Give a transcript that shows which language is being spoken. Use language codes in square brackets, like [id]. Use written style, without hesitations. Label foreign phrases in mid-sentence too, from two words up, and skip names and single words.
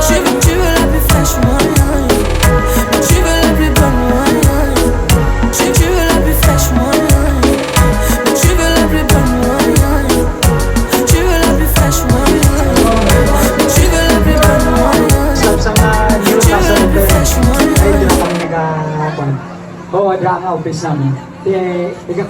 [fr] Tu veux la plus fraîche, tu veux la plus bonne, tu veux la plus fraîche, tu veux la plus bonne, tu veux la plus fraîche, tu veux la plus bonne, [tl] Sa mga new [fr] tu veux la plus [tl] customer, [fr] fraîche, [tl] ay doon kami nag-upon. Oo, [en] drama office [tl] namin.